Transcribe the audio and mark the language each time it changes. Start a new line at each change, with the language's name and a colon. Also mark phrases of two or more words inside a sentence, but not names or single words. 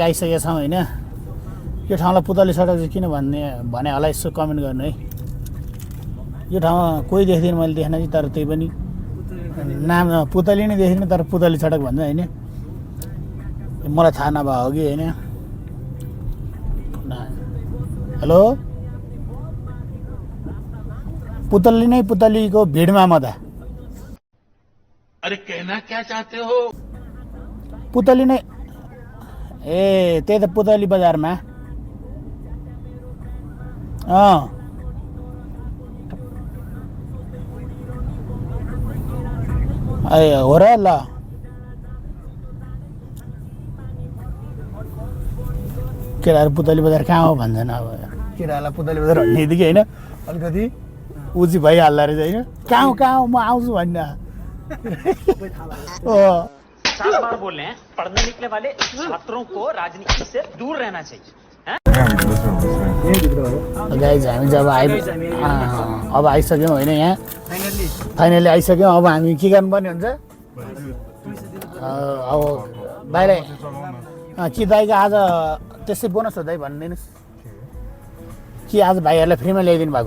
Nepali: आइसकेका छौँ होइन यो ठाउँलाई पुतली सडक चाहिँ किन भने होला यसो कमेन्ट गर्नु है यो ठाउँमा कोही देख्दिनँ मैले देखेन कि तर त्यही पनि नाम पुतली नै देख्दिनँ तर पुतली सडक भन्छ होइन मलाई थाहा नभए हो कि होइन हेलो पुतली नै पुतलीको भिडमा म त
Hindi: अरे कहना क्या चाहते हो
Nepali: पुतली नै ए त्यही त पुतली बजारमा ए हो र ल केटाहरू पुतली बजार कहाँ हो भन्छन् अब केटाहरूलाई पुतली बजार भन्ने कि होइन अलिकति उची भइहाल्दो रहेछ होइन कहाँ हो म आउँछु भन्न
Hindi: सात बार बोल रहे हैं पढ़ने निकले वाले छात्रों को राजनीति से दूर रहना चाहिए
Nepali: गाइज हामी जब अब आइसक्यौँ होइन यहाँ फाइनली आइसक्यौँ अब हामी के गर्नुपर्ने हुन्छ अब बाहिर कि दाइको आज त्यसै बोनस हो दाइ भनिदिनुहोस् कि आज भाइहरूलाई फ्रीमा ल्याइदिनु भएको